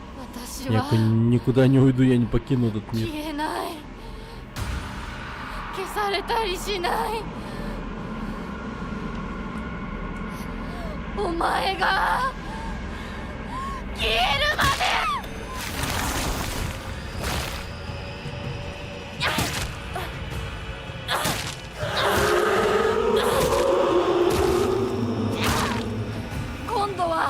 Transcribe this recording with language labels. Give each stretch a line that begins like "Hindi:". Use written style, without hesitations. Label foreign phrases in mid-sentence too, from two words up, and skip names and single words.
Japanese: 私
Russian: Я
Japanese: は
Russian: никуда не уйду, я не покину этот мир.
Japanese: 消えない消されたりしないお前が消えるまで今度は